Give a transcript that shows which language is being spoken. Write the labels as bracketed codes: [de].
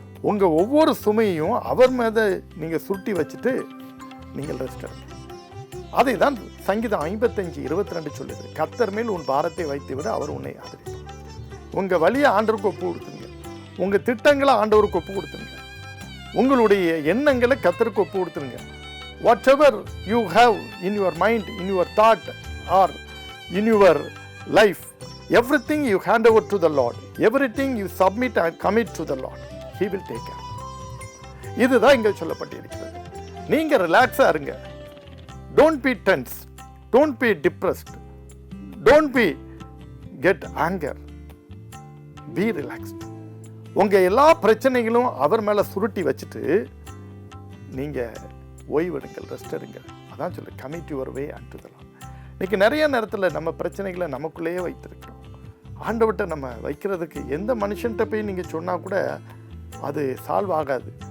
[ta] உங்கள் ஒவ்வொரு சுமையையும் அவர் மீது நீங்கள் சுருட்டி வச்சுட்டு நீங்கள் ரெஸ்ட் எடுங்க. அதை தான் சங்கீதம் 55:22 சொல்லுது. கர்த்தர் மேல் உன் பாரத்தை வைத்து விட அவர் உன்னை ஆதரிப்பார். உங்கள் வழியை ஆண்டவருக்கு ஒப்பு கொடுத்துங்க, உங்கள் திட்டங்களை ஆண்டவருக்கு ஒப்பு கொடுத்துருங்க, உங்களுடைய எண்ணங்களை கர்த்தருக்கு ஒப்பு கொடுத்துருங்க. [en] Whatever you have in your mind, in your thought or in your life, everything you hand over to the Lord, everything you submit and commit to the Lord, he will take care. [ta] இதுதான் இங்கே சொல்லப்பட்டிருக்கிறது. நீங்க ரிலாக்ஸா இருங்க. [en] Don't be tense, don't be depressed, don't be get anger, be relaxed. [ta] உங்க எல்லா பிரச்சனைகளும் அவர் மேல சுருட்டி வச்சுட்டு நீங்க ஓய்வெடுங்கள், ரெஸ்ட் எடுங்க. அதான் சொல்லு, [en] Commit your way unto the Lord. [ta] இன்னைக்கு நிறைய நேரத்தில் நம்ம பிரச்சனைகளை நமக்குள்ளேயே வைத்திருக்கிறோம். ஆண்டவர்கிட்ட நம்ம வைக்கிறதுக்கு எந்த மனுஷன்கிட்ட போய் நீங்கள் சொன்னால் கூட அது சால்வ் ஆகாது.